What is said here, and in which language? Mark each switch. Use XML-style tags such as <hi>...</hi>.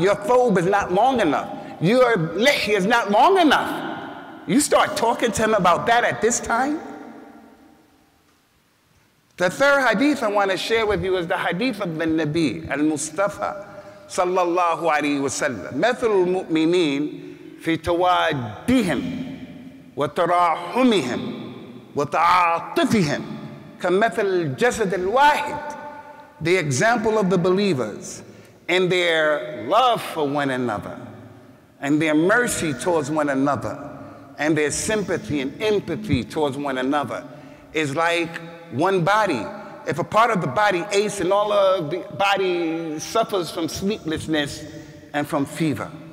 <en>Your thobe is not long enough. Your lihya is not long enough. You start talking to him about that at this time? The third hadith I want to share with you is the hadith of the Nabi al-Mustafa sallallahu alayhi wa sallam.</en> <ar>مثل المؤمنين في توادهم وتراحمهم وتعاطفهم كمثل الجسد الواحد.</ar> <en>The example of the believers in their love for one another and their mercy towards one another and their sympathy and empathy towards one another is like one body. If a part of the body aches and all of the body suffers from sleeplessness and from fever.</en>